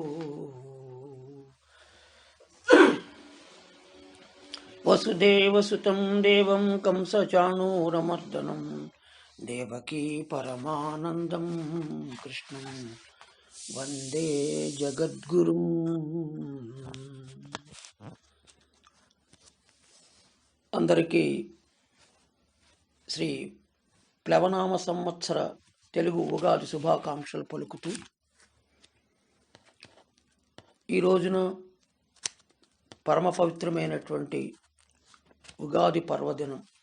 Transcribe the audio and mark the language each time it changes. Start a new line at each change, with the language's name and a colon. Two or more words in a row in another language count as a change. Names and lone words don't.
Sanskrit: वसुदेवसुतं देवं कंसचाणूरमर्दनं देवकी परमानन्दं कृष्णं वन्दे जगद्गुरुम्।
Telugu: అందరికీ శ్రీ ప్లవనామ సంవత్సర తెలుగు ఉగాది శుభాకాంక్షలు పలుకుతూ ఈ రోజున పరమ పవిత్రమైనటువంటి ఉగాది పర్వదినం.